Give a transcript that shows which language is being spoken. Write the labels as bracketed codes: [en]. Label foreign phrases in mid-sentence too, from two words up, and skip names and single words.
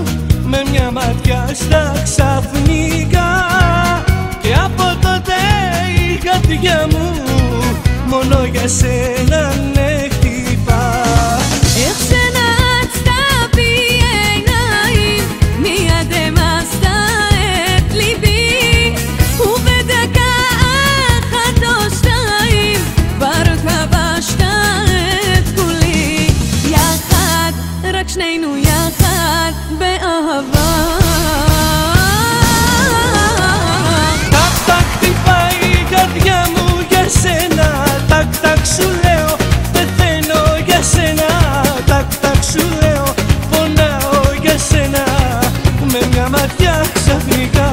[el] με μια ματιά στα ξαφνικά και από τότε η καρδιά μου μόνο για σένα ναι χτυπά. [he] איך שנעצת בי עיניים מיד המסת את ליבי ובדקה אחת או שתיים כבר כבשת רק שנינו יחד באהבה. [el] טק טק χτυπάει η καρδιά μου για σένα. Τακ τακ σου λέω πεθαίνω για σένα. Τακ τακ σου λέω πονάω για σένα. Με μια ματιά ξαφνικά.